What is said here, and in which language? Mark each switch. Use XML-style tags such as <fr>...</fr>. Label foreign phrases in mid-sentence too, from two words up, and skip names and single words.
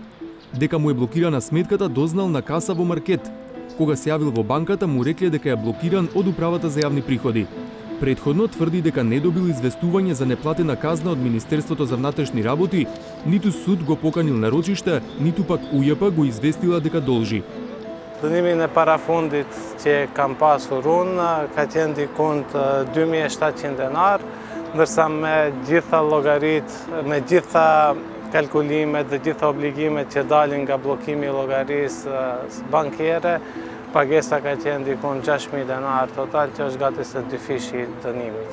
<mk>Дека му е блокирана сметката дознал на каса во маркет. Кога се јавил во банката, му рекле дека е блокиран од управата за јавни приходи. Предходно тврди дека не добил известување за неплатена казна од Министерството за внатрешни работи, ниту суд го поканил на рочиште, ниту пак УЈП го известила дека должи.</mk> <sq>Dënimin e parafundit që kam pasur unë ka qenë dikund 2700 denar, ndërsa me gjitha llogaritë, me gjitha kalkulimet dhe gjitha obligimet që dalin nga bllokimi i llogarisë bankiere, pagesa ka qenë dikund 6000 denar total, që është gati se 2 fishi i dënimit.</sq>